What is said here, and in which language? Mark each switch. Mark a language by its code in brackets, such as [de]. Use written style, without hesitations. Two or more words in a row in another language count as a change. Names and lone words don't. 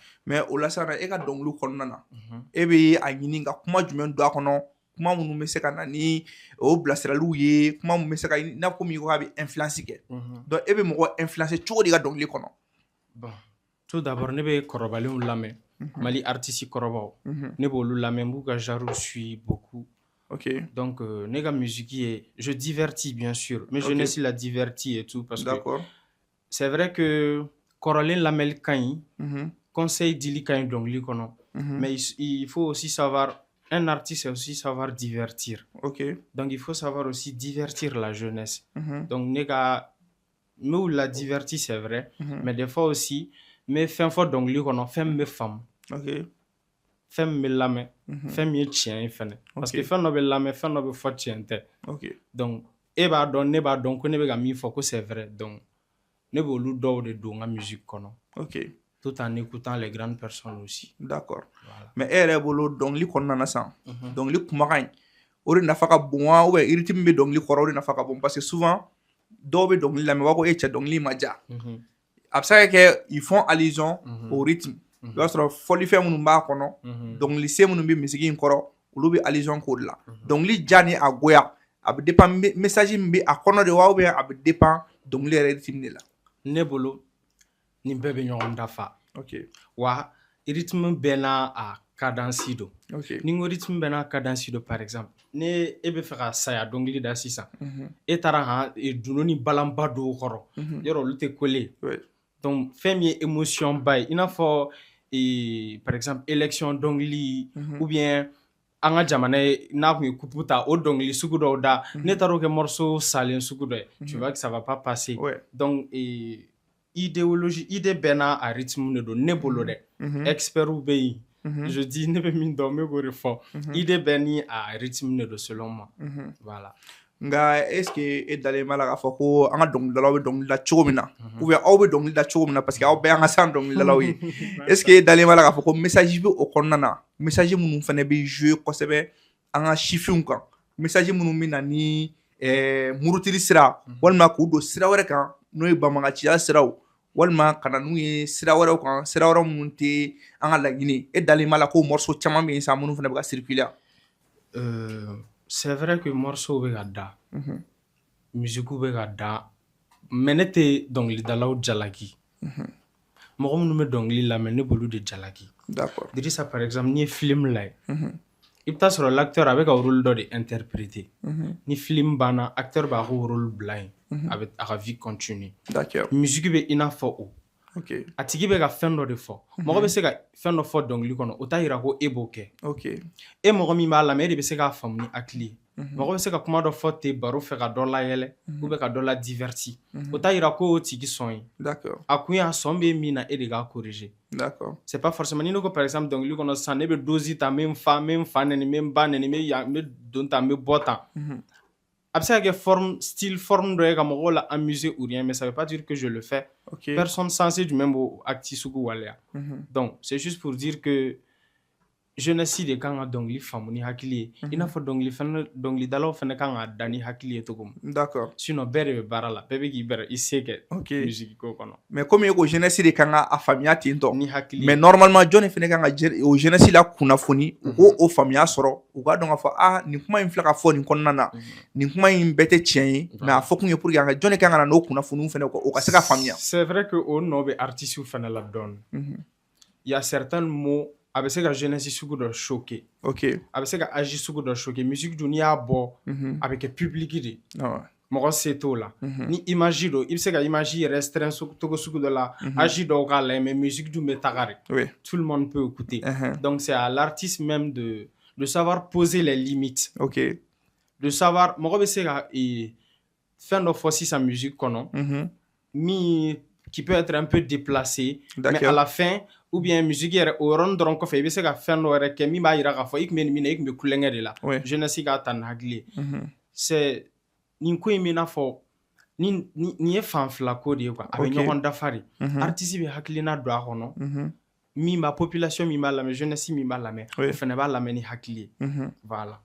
[bm] Mais o la sisan e ka dɔnkiliw kɔnɔna na e bɛ a ɲini ka kuma jumɛn don a kɔnɔ kuma minnu bɛ se ka na ni o bilasiraliw ye kuma minnu bɛ se ka i n'a fɔ komi i ko k'a bɛ influence kɛ donc e bɛ mɔgɔ influence cogo di i ka dɔnkili kɔnɔ. [fr] Bon tout d'abord [bm] ne bɛ kɔrɔbalenw lamɛn Mali artiste kɔrɔbaw ne b'olu lamɛn n b'u ka [fr] genre suis beaucoup. Donc [bm] ne ka musique ye [fr] je divertis bien sûr mais je ne suis la divertis et tout parce que c'est vrai que [bm] kɔrɔlen lamɛnli ka ɲi [fr] conseil [bm] dili ka ɲi dɔnkili kɔnɔ [fr] mais il faut aussi savoir un artiste c'est aussi savoir divertir. Donc il faut savoir aussi divertir la jeunesse. [bm] Donc ne la [fr] divertir c'est vrai mais des fois aussi mais [bm] fɛn fɔ dɔnkili kɔnɔ fɛn min bɛ faamu fɛn min bɛ lamɛn fɛn min ye tiɲɛ ye fɛnɛ [fr] parce que [bm] fɛn dɔ bɛ lamɛn fɛn dɔ bɛ fɔ tiɲɛ tɛ donc e b'a dɔn ne b'a dɔn ko ne bɛ ka min fɔ ko [fr] c'est vrai donc [bm] ne b'olu dɔw de don n ka musique kɔnɔ [fr] tout en écoutant les grandes personnes aussi. [bm] D'accord. Mais e yɛrɛ bolo dɔnkili kɔnɔna na sisan dɔnkili kumakan o de nafa ka bon wa [fr] ou bien [bm] rythme bɛ dɔnkili kɔrɔ o de nafa ka bon [fr] parce que souvent [bm] dɔw bɛ dɔnkili lamɛn u b'a fɔ ko e cɛ dɔnkili ma diya a bɛ se ka kɛ [fr] ils font allusion au rythme [bm] i b'a sɔrɔ fɔlifɛn minnu b'a kɔnɔ dɔnkilisen minnu bɛ misigi in kɔrɔ olu bɛ allusion k'o de la dɔnkili ja ni a goya a bɛ dépend message min bɛ a kɔnɔ de wa [fr] ou bien [bm] a bɛ dépend dɔnkili yɛrɛ rythme de la. ne bolo nin bɛɛ bɛ ɲɔgɔn dafa ok wa rythme bɛɛ n'a a cadence don ok ni n ko rythme bɛɛ n'a cadence don [fr] par exemple [bm] ne e bɛ fɛ ka saya dɔnkili da sisan e taara han dunun ni balanba dɔw kɔrɔ yɔrɔ olu tɛ coller donc fɛn min ye émotion ba ye i n'a fɔ [fr] par exemple élection [bm] dɔnkili [fr] ou bien [bm] an ka jamana ye n'a kun ye coupe ta o dɔnkili sugu dɔw da ne taara o kɛ morceau salen sugu dɔ ye [fr] tu vois que ça va pas passer donc idéologie idée [bm] bɛɛ n'a a rythme de don ne bolo dɛ experts bɛ yen [fr] je dis [bm] ne bɛ min dɔn n bɛ k'o de fɔ idée bɛɛ ni a rythme de don [fr] selon moi voilà. [bm] nka [fr] est ce que [bm] e dalen b'a la k'a fɔ ko an ka dɔnkilidalaw bɛ dɔnkili da cogo min na [fr] ou bien [bm] aw bɛ dɔnkili da cogo min na [fr] parce que [bm] aw bɛɛ y'an ka san dɔnkilidalaw ye [fr] est ce que [bm] e dalen b'a la k'a fɔ ko message bɛ o kɔnɔna na message minnu fana bɛ jouer kosɛbɛ an ka sifinw kan message minnu bɛ na ni murutili sira walima k'u don sira wɛrɛ kan n'o ye banbaganciya siraw walima ka na n'u ye sira wɛrɛw kan sira wɛrɛ minnu tɛ an ka laɲini e dalen b'a la ko morceau caman bɛ yen sa minnu fana bɛ ka circuler. [fr] C'est vrai que morceau [bm] bɛ ka da musique bɛ ka da mais ne tɛ dɔnkilidalaw jalaki mɔgɔ minnu bɛ dɔnkili lamɛn ne b'olu de jalaki. D'accord. Dirisa [fr] par exemple [bm] n'i ye film lajɛ i bɛ taa sɔrɔ l'acteur a bɛ ka rôle dɔ de interpréter ni film banna acteur b'a ka rôle bila yen a bɛ a ka vie continuer. D'accord. musique bɛ i n'a fɔ o ok a tigi bɛ ka fɛn dɔ de fɔ mɔgɔ bɛ se ka fɛn dɔ fɔ dɔnkili kɔnɔ o t'a yira ko e b'o kɛ ok e mɔgɔ min b'a lamɛn e de bɛ se k'a faamu ni hakili ye mɔgɔ bɛ se ka kuma dɔ fɔ ten baro fɛ ka dɔ layɛlɛ [fr] ou bien [bm] ka dɔ la diverti o t'a yira ko o tigi sɔn ye d'accord a kun y'a sɔn bɛ min na e de k'a corriger d'accord [fr] c'est pas forcément [bm] ni ne ko [fr] par exemple [bm] dɔnkili kɔnɔ sisan ne bɛ dosi ta n bɛ n fa nɛni n bɛ n ba nɛni n bɛ don tan n bɛ bɔ tan a bɛ se ka kɛ [fr] forme style forme [bm] dɔ ye ka mɔgɔw la [fr] amuser ou rien mais ça veut pas dire que je le fais [bm] ok [fr] personne sensée [bm] jumɛn b'o acte sugu waleya [fr] donc c'est juste pour dire que jeunesse [bm] de kan ka dɔnkili faamu ni hakili ye i n'a fɔ dɔnkilidalaw fana kan ka da ni hakili ye cogo min d'accord sinon bɛɛ de bɛ baara la bɛɛ bɛ k'i bɛrɛ i se kɛ ok musique ko kɔnɔ [fr] mais comme [bm] e ko jeunesse de kan ka a faamuya ten tɔ ni hakili [fr] mais normalement [bm] jɔnni fana kan ka o jeunesse la kunnafoni u k'o o faamuya sɔrɔ u k'a dɔn k'a fɔ nin kuma in filɛ ka fɔ nin kɔnɔna na nin kuma in bɛɛ tɛ tiɲɛ ye mais a fɔ kun ye [fr] pour que [bm] jɔnni kan ka na n'o kunnafoniw fana o ka se ka faamuya. [fr] c'est vrai que [bm] o nɔ bɛ artistes fana la dɔɔni [fr] il y a certains mots [bm] a bɛ se ka jeunesse sugu dɔ choquer ok a bɛ se ka âge sugu dɔ choquer musique dun n'i y'a bɔ a bɛ kɛ public de mɔgɔ se t'o la ni image don i bɛ se ka [fr] image restreint [bm] togo sugu dɔ la âge dɔw k'a lajɛ [fr] mais musique [bm] dun bɛ taga [fr] de tout le monde peut écouter donc c'est à l'artiste même de savoir poser les limites [bm] ok [fr] de savoir [bm] mɔgɔ bɛ se ka fɛn dɔ fɔ sisan musique kɔnɔ min [fr] qui peut être un peu déplacé mais à la fin ou bien musique [bm] yɛrɛ o yɔrɔnin dɔrɔn kɔfɛ i bɛ se ka fɛn dɔ yɛrɛ kɛ min b'a yira k'a fɔ i tun bɛ nin min na i tun bɛ kulonkɛ de la jeunesse k'a ta ni hakili ye c'est nin ko in bɛ i n'a fɔ nin ye fan fila ko de ye quoi a bɛ ɲɔgɔn dafa de artiste bɛ hakilina don a kɔnɔ min b'a population min b'a lamɛn jeunesse min b'a lamɛn o fana b'a lamɛn ni hakili ye voilà